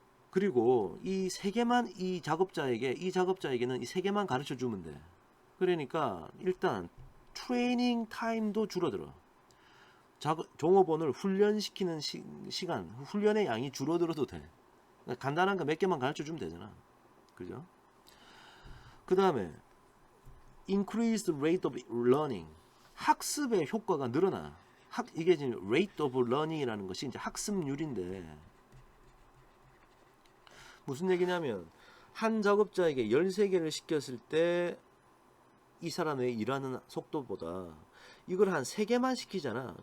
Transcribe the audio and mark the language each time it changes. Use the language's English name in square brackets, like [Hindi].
[Korean] 그리고 이 3개만 이 작업자에게는 이 3개만 가르쳐 주면 돼. 그러니까 일단 트레이닝 타임도 줄어들어. 종업원을 훈련시키는 시간, 훈련의 양이 줄어들어도 돼. 그러니까 간단한 거 몇 개만 가르쳐 주면 되잖아. 그죠? 그 다음에 [English] increase the rate of learning. [Korean] 학습의 효과가 늘어나. 이게 지금 [English] rate of learning [Korean] 이라는 것이 이제 학습률인데 무슨 얘기냐면 한 작업자에게 13개를 시켰을 때 이 사람의 일하는 속도보다 이걸 한 3개만 시키잖아.